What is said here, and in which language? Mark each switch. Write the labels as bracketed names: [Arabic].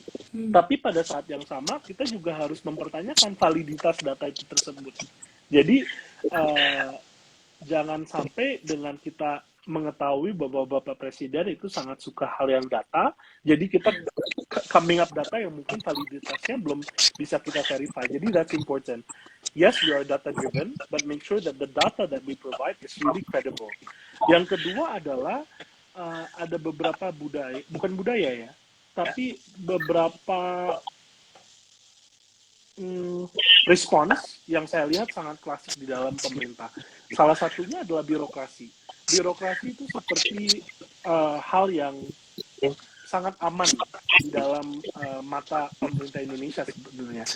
[Indonesian] Tapi pada saat yang sama kita juga harus mempertanyakan validitas data itu tersebut. Jadi jangan sampai dengan kita mengetahui bahwa Bapak Presiden itu sangat suka hal yang data, jadi kita [English] coming up [Indonesian] data yang mungkin validitasnya belum bisa kita verify. Jadi [English] that's important. Yes, we are data driven, but make sure that the data that we provide is really credible. [Indonesian] Yang kedua adalah ada beberapa bukan budaya ya, tapi beberapa respons yang saya lihat sangat klasik di dalam pemerintah. Salah satunya adalah birokrasi. Birokrasi itu seperti hal yang sangat aman di dalam mata pemerintah Indonesia sebenarnya.